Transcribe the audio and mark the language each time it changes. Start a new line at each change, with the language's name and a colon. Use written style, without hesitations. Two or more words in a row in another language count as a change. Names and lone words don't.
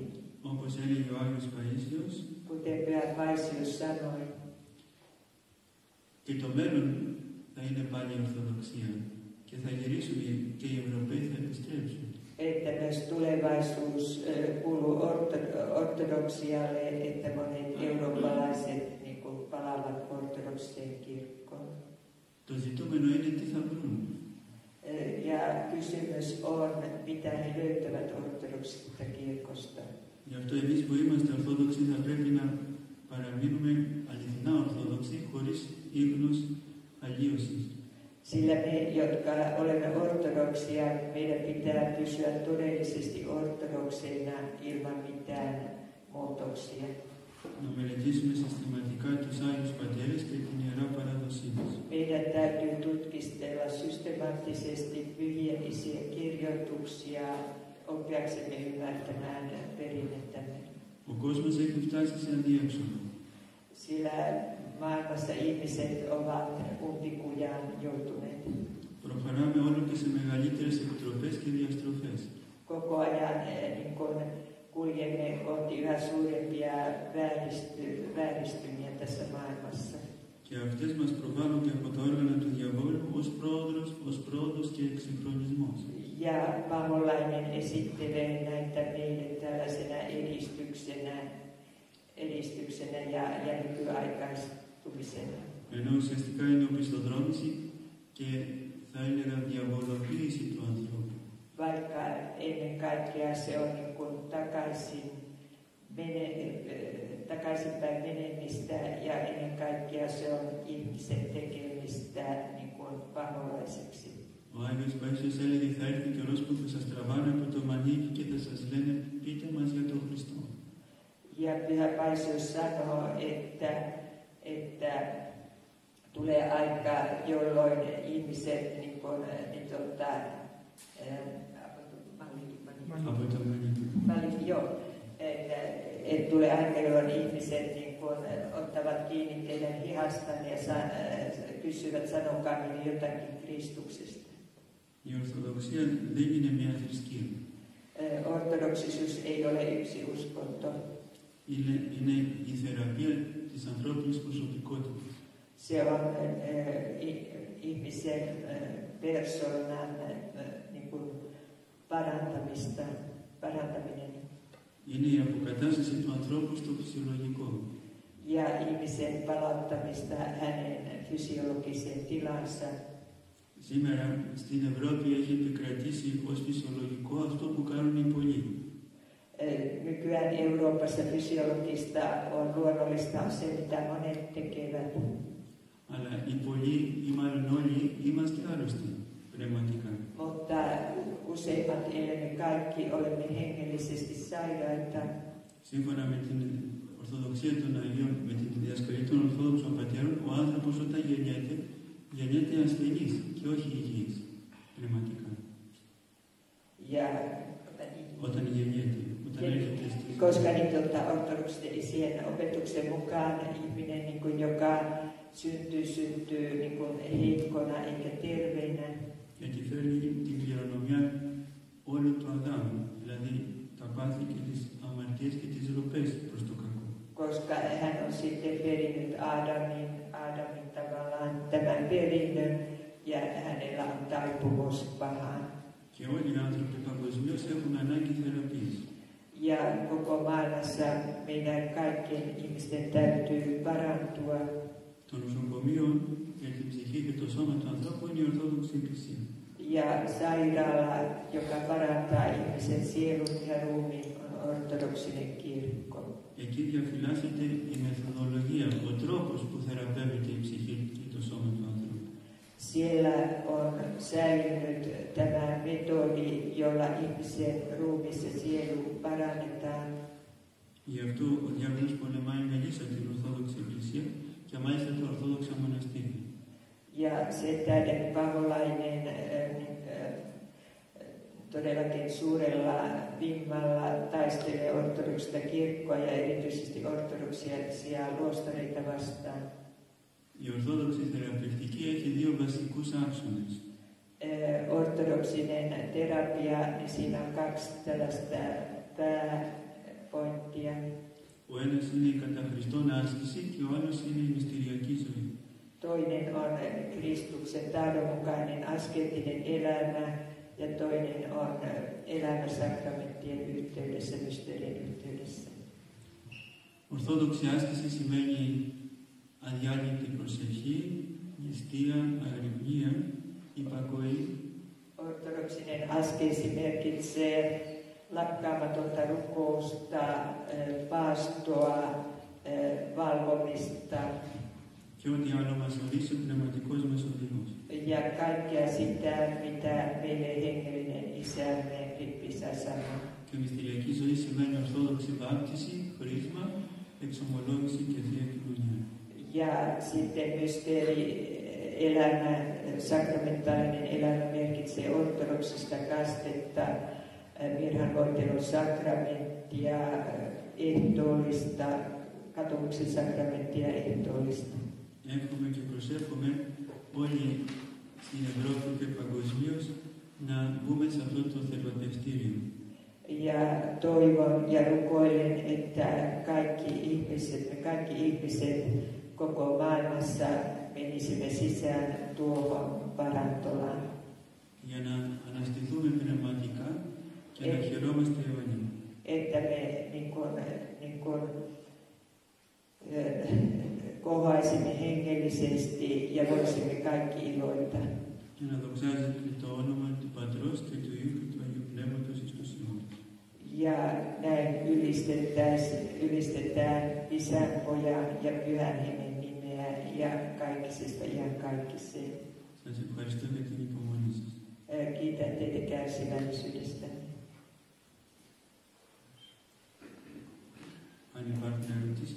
Greek: Όπως έλεγε ο Άγιος Παΐσιος,
Finnish: Kuten Pyhä Paisius sanoi,
Greek: και το μέλλον θα είναι πάλι η Ορθοδοξία και θα γυρίσουν και οι Ευρωπαίοι θα επιστρέψουν.
Finnish: että myös tulevaisuus kuuluu ortodoksialle, että monet eurooppalaiset palaavat ortodoksiseen kirkkoon.
Greek: Το ζητούμενο είναι τι θα βρουν.
Finnish: Ja kysymys on, mitä he löytävät ortodoksista kirkosta.
Greek: Γι' αυτό εμείς που είμαστε Ορθόδοξοι θα πρέπει να παραμείνουμε αληθινά Ορθόδοξοι χωρίς ίχνος αλλίωσης.
Finnish: Sillä me, jotka olemme ortodoksia, meidän pitää pysyä todellisesti ortodokseina ilman mitään muutoksia.
Greek: Να μελετήσουμε συστηματικά τους Άγιους Πατέρες και την Ιερά Παράδοσή μας.
Finnish: Meidän täytyy tutkistella systemaattisesti pyhien isien kirjoituksia oppiaksemme ymmärtämään perinnettämme.
Greek: Ο κόσμος έχει φτάσει σε αδιέξοδο.
Finnish: Sillä maailmassa ihmiset ovat umpikujaan joutuneet.
Greek: Προχωράμε όλο και σε μεγαλύτερες επιτροπές και διαστροφές.
Finnish: Koko ajan niin kun kuljemme kohti yhä suurempia vääristymiä tässä maailmassa.
Greek: Και αυτές μας προβάλλονται από τα όργανα του διαβόλου ως πρόοδος και εξυγχρονισμός.
Finnish: Ja paholainen esittelee näitä meille tällaisena edistyksenä ja nykyaikaistumisena.
Greek: Ενώ ουσιαστικά είναι οπισθοδρόμηση και θα έλεγα διαβολοποίηση του ανθρώπου.
Finnish: Vaikka ennen kaikkea se on niin kuin takaisinpäin menemistä ja ennen kaikkea se on ihmisen tekemistä niin kuin paholaiseksi.
Greek: Ο Άγιος Παΐσιος έλεγε θα έρθει καιρός που θα σας τραβάνε από το μανίκι και θα σας λένε πείτε μας για τον Χριστό.
Finnish: Ja Pyhä Paisius sanoo, että tulee aika, jolloin ihmiset
Greek: Από το μανίκι.
Finnish: Että tulee aika, jolloin ihmiset ottavat kiinni teidän hihastanne ja kysyvät sanokaa minun jotakin Kristuksesta.
Greek: Η Ορθοδοξία δεν είναι μια θρησκεία.
Finnish: Ortodoksisuus ei ole yksi uskonto.
Greek: Είναι η θεραπεία της ανθρώπινης προσωπικότητας.
Finnish: Se on ihmisen persoonan niin kuin parantaminen.
Greek: Είναι η αποκατάσταση του ανθρώπου στο φυσιολογικό.
Finnish: Ja ihmisen palauttamista hänen fysiologiseen tilansa.
Greek: Σήμερα στην Ευρώπη έχει επικρατήσει ως φυσιολογικό αυτό που κάνουν οι πολλοί.
Finnish: Nykyään Euroopassa fysiologista on luonnollista se, mitä monet tekevät.
Greek: Αλλά οι πολλοί ή μάλλον όλοι είμαστε άρρωστοι πνευματικά.
Finnish: Mutta useimmat ellei kaikki olemme hengellisesti sairaita.
Greek: Σύμφωνα με την Ορθοδοξία των Αγίων, με την διδασκαλία των Ορθόδοξων Πατέρων, ο άνθρωπος όταν γεννιέται ασθενής και όχι υγιής πνευματικά. Όταν γεννιέται, όταν έρχεται στη ζωή.
Finnish: Koska ortodoksisten isien opetuksen mukaan ihminen, niin kuin, joka syntyy niin kuin heikkona eikä terveenä.
Greek: Γιατί φέρνει την κληρονομιά όλου του Αδάμου, δηλαδή τα πάθη και τις αμαρτίες και τις ροπές προς το κακό.
Finnish: Koska hän on sitten perinnyt Aadamin tavallaan tämän perinnön ja hänellä on taipumus pahaan.
Greek: Και όλοι οι άνθρωποι παγκοσμίως έχουν ανάγκη θεραπείας.
Finnish: Ja koko maailmassa meidän kaikkien ihmisten täytyy parantua.
Greek: Το νοσοκομείο για την ψυχή και το σώμα του ανθρώπου είναι η Ορθόδοξη Εκκλησία.
Finnish: Ja sairaala, joka parantaa ihmisen sielun ja ruumiin, on ortodoksinen kirkko.
Greek: Εκεί διαφυλάσσεται η μεθοδολογία, ο τρόπος που θεραπεύεται η ψυχή και το σώμα του ανθρώπου.
Finnish: Siellä on säilynyt tämä metodi, jolla ihmisen ruumis ja sielu parannetaan.
Greek: Γι' αυτό ο διάβολος πολεμάει με λύσα την Ορθόδοξη Εκκλησία και μάλιστα τα Ορθόδοξα μοναστήρια.
Finnish: Ja sen tähden paholainen todellakin suurella vimmalla taistelee ortodoksista kirkkoa ja erityisesti ortodoksia luostareita vastaan.
Greek: Η Ορθόδοξη θεραπευτική έχει δύο βασικούς άξονες.
Finnish: Ortodoksinen terapia, niin siinä on kaksi tällaista pääpointtia.
Greek: Ο ένας είναι η κατά Χριστόν άσκηση και ο άλλος είναι η μυστηριακή ζωή.
Finnish: Toinen on Kristuksen tahdonmukainen askeettinen elämä ja toinen on elämä sakramenttien yhteydessä, mysteerien yhteydessä.
Greek: Ορθόδοξη άσκηση σημαίνει αδιάλειπτη προσευχή, νηστεία, αγρυπνία, υπακοή.
Finnish: Ortodoksinen askeesi merkitsee lakkaamatonta rukousta, paastoa, valvomista.
Greek: Και ό,τι άλλο μας ορίσει ο πνευματικός μας οδηγός.
Finnish: Ja kaikkea sitä, mitä meille hengellinen isämme Rippisa sanoo.
Greek: Και μυστηριακή ζωή σημαίνει ορθόδοξη βάπτιση, χρήσμα, εξομολόγηση και θεία κοινωνία.
Finnish: Ja sitten mysteerielämä, sakramentaalinen elämä merkitsee ortodoksista kastetta, virhanvoitelun sakramenttia, ehtoollista, katumuksen sakramenttia ehtoollista.
Greek: Εύχομαι και προσεύχομαι όλοι στην Ευρώπη και παγκοσμίως να μπούμε σε αυτό το θεραπευτήριο.
Finnish: Ja toivon ja rukoilen, että me kaikki ihmiset koko maailmassa menisimme sisään tuohon parantolaan.
Greek: Για να αναστηθούμε πνευματικά και να χαιρόμαστε αιώνια.
Finnish: Että me kohoaisimme hengellisesti ja voisimme kaikki iloita.
Greek: Και να δοξάζεται το όνομα του Πατρός και του Υιού και του Αγίου Πνεύματος εις τους αιώνας.
Finnish: Ja näin ylistetään Isän, Pojan ja Pyhän Hengen nimeä ja kaikisesta iankaikkiseen.
Greek: Σας ευχαριστώ για την υπομονή σας.
Finnish: Kiitän teitä kärsivällisyydestänne.
Greek: Αν υπάρχουν ερωτήσεις,